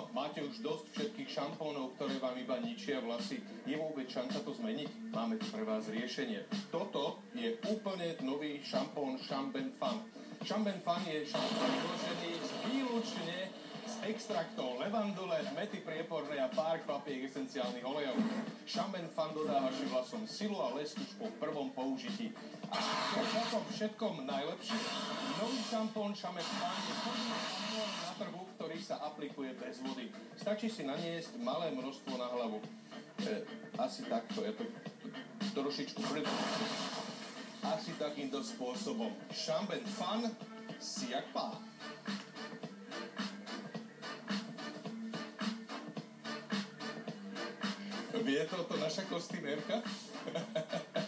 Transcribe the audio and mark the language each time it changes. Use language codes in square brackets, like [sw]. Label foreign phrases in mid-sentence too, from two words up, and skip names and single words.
[sk] Máte už dosť všetkých šampónov, ktoré vám iba ničia vlasy. Je vôbec šanca to zmeniť? Máme tu pre vás riešenie. Toto je úplne nový šampón Champ and Fun. Champ and Fun je šampón vyložený výlučne z extraktov levandule, mety priepornej a pár kvapiek esenciálnych olejov. Champ and Fun dodá vašim vlasom silu a lesk už po prvom použití. A to je na tom všetkom najlepšie. Nový šampón Champ and Fun je prvý šampón na trhu, ktorý sa aplikuje bez vody. Stačí si naniesť malé množstvo na hlavu. Asi takto, ja to trošičku asi takýmto spôsobom. Champ and Fun si jak pá. Vie toto naša kostýmerka?